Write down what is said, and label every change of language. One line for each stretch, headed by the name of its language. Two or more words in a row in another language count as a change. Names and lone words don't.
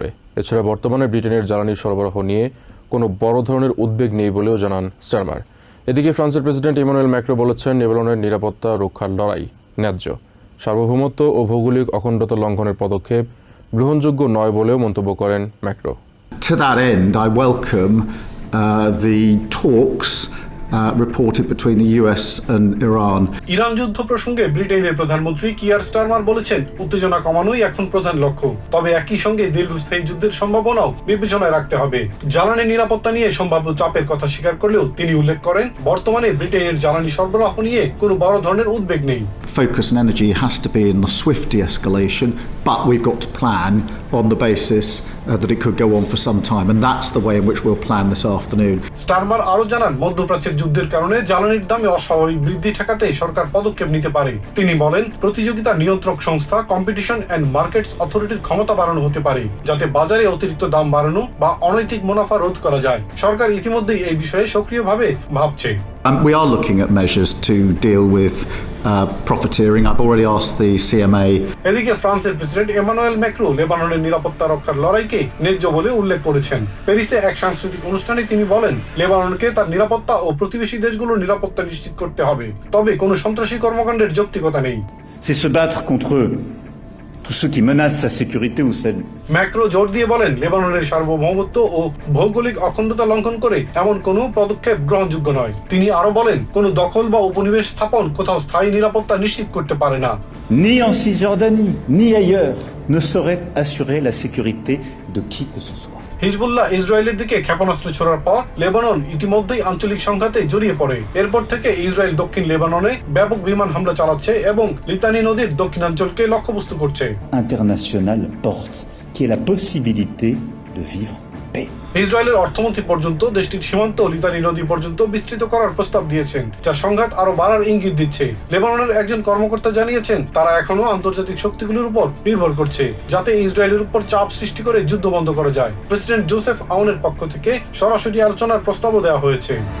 Bangla: এছাড়া বর্তমানে ব্রিটেনের জ্বালানি সরবরাহ নিয়ে কোনো বড় ধরনের উদ্বেগ নেই বলেও জানান স্টারমার। এদিকে ফ্রান্সের প্রেসিডেন্ট ইমানুয়েল ম্যাক্রো বলেছেন, লেবাননের নিরাপত্তা রক্ষার লড়াই ন্যায্য, সার্বভৌমত্ব ও ভৌগোলিক অখণ্ডতা লঙ্ঘনের পদক্ষেপ গ্রহণযোগ্য নয় বলেও মন্তব্য করেন ম্যাক্রো।
English: To that end, I welcome the talks reported between the US and Iran.
Bangla: ইরান যুদ্ধ প্রসঙ্গে ব্রিটেনের প্রধানমন্ত্রী কিয়ার স্টারমার বলেছেন, উত্তেজনা কমানোই এখন প্রধান লক্ষ্য। তবে একই সঙ্গে দীর্ঘস্থায়ী যুদ্ধের সম্ভাবনাও বিবেচনায় রাখতে হবে। জ্বালানি নিরাপত্তা নিয়ে সম্ভাব্য চাপের কথা স্বীকার করলেও তিনি উল্লেখ করেন, বর্তমানে ব্রিটেনের জ্বালানি সরবরাহ নিয়ে কোনো বড় ধরনের উদ্বেগ নেই।
English: Focus and energy has to be in the swift de-escalation, but we've got to plan on the basis that it could go on for some time, and that's the way in which we'll plan this afternoon.
Bangla: স্টারমার আরও জানান, মধ্যপ্রাচ্যের যুদ্ধের কারণে জ্বালানির দামে অস্বাভাবিক বৃদ্ধি ঠেকাতে সরকার পদক্ষেপ নিতে পারে। তিনি বলেন, প্রতিযোগিতা নিয়ন্ত্রক সংস্থা কম্পিটিশন অ্যান্ড মার্কেটস অথরিটির ক্ষমতা বাড়ানো হতে পারে, যাতে বাজারে অতিরিক্ত দাম বাড়ানো বা অনৈতিক মুনাফা রোধ করা যায়। সরকার ইতিমধ্যেই এই বিষয়ে সক্রিয়ভাবে ভাবছে।
English: We are looking at measures to deal with profiteering. I've already asked the CMA.
Bangla: এদিকে ফ্রান্সের প্রেসিডেন্ট ইমানুয়েল ম্যাক্রো লেবাননের নিরাপত্তা রক্ষার লড়াইকে ন্যায্য বলে উল্লেখ করেছেন। প্যারিসে এক সাংস্কৃতিক অনুষ্ঠানে তিনি বলেন, লেবাননকে তার নিরাপত্তা ও প্রতিবেশী দেশগুলোর নিরাপত্তা নিশ্চিত করতে হবে, তবে কোনো সন্ত্রাসী কর্মকাণ্ডের যৌক্তিকতা নেই।
French: C'est se battre contre tous ceux qui menacent sa sécurité ou celle.
Bangla: ম্যাক্রো জোর দিয়ে বলেন, লেবাননের সার্বভৌমত্ব ও ভৌগোলিক অখণ্ডতা লঙ্ঘন করে এমন কোনো পদক্ষেপ গ্রহণযোগ্য নয়। তিনি আরো বলেন, কোনো দখল বা উপনিবেশ স্থাপন কোথাও স্থায়ী নিরাপত্তা নিশ্চিত করতে পারে না।
French: Ni en Cisjordanie, ni ailleurs ne saurait assurer la sécurité de qui que ce soit.
Bangla: হিজবুল্লাহ ইসরায়েলের দিকে ক্ষেপণাস্ত্র ছোড়ার পর লেবানন ইতিমধ্যেই আঞ্চলিক সংঘাতে জড়িয়ে পড়ে। এরপর থেকে ইসরায়েল দক্ষিণ লেবাননে ব্যাপক বিমান হামলা চালাচ্ছে এবং লিতানি নদীর দক্ষিণাঞ্চলকে লক্ষ্যবস্তু করছে।
French: International porte qui est la possibilité de vivre en paix.
Bangla: ইসরায়েলের অর্থমন্ত্রী পর্যন্ত দেশটির সীমান্ত লিতানি নদী পর্যন্ত বিস্তৃত করার প্রস্তাব দিয়েছেন, যা সংঘাত আরো বাড়ার ইঙ্গিত দিচ্ছে। লেবাননের একজন কর্মকর্তা জানিয়েছেন, তারা এখনো আন্তর্জাতিক শক্তিগুলোর উপর নির্ভর করছে, যাতে ইসরায়েলের উপর চাপ সৃষ্টি করে যুদ্ধ বন্ধ করা যায়। প্রেসিডেন্ট জোসেফ আউনের পক্ষ থেকে সরাসরি আলোচনার প্রস্তাবও দেওয়া হয়েছে।